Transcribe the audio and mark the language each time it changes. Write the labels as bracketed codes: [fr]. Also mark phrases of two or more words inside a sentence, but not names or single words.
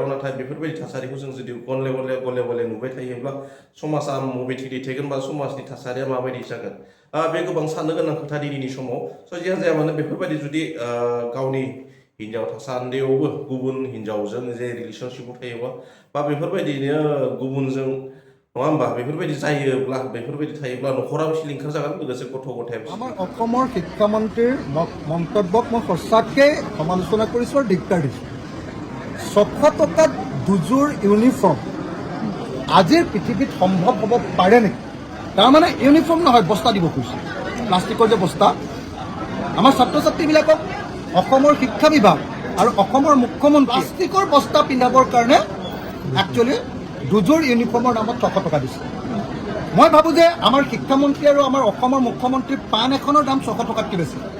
[brx] नाथाय बेफोरबायदि थासारिखौ जों जुदि गले गले नुबाय थायोब्ला समाजा बबेथिं दैथायगोन बा समाजनि थासारिया माबायदि जागोन बे गोबां साननो गोनां खोथा दिनैनि समाव स' जियानो जाया मानो बेफोरबायदि जुदि गावनि हिन्जाव थासान्दियावबो गुबुन हिन्जावजों जे रिलेसनशिपआव थायोबा बा बेफोरबायदिनो गुबुनजों नङा होमबा बेफोरबायदी जायोब्ला बेफोरबायदी थायोब्ला न'खराबो सिलिंखार जागोन लोगोसे गथ' गथाय [as] আমাৰ অসমৰ শিক্ষামন্ত্ৰীৰ মন্তব্যক মই সঁচাকৈ সমালোচনা কৰিছোঁ আৰু ধিক্কাৰ দিছোঁ 600 টকাত দুযোৰ ইউনিফৰ্ম আজিৰ পৃথিৱীত সম্ভৱ হ'ব পাৰে নেকি তাৰমানে ইউনিফৰ্ম নহয় বস্তা দিব খুজিছে প্লাষ্টিকৰ যে বস্তা আমাৰ ছাত্ৰ ছাত্ৰীবিলাকক অসমৰ শিক্ষা বিভাগ আৰু অসমৰ মুখ্যমন্ত্ৰী প্লাষ্টিকৰ বস্তা পিন্ধাবৰ কাৰণে একচুৱেলি দুযোৰ ইউনিফৰ্মৰ নামত 600 টকা দিছে মই ভাবোঁ যে আমাৰ শিক্ষামন্ত্ৰী আৰু আমাৰ অসমৰ মুখ্যমন্ত্ৰীৰ পাণ এখনৰ দাম 600 টকাতকৈ বেছি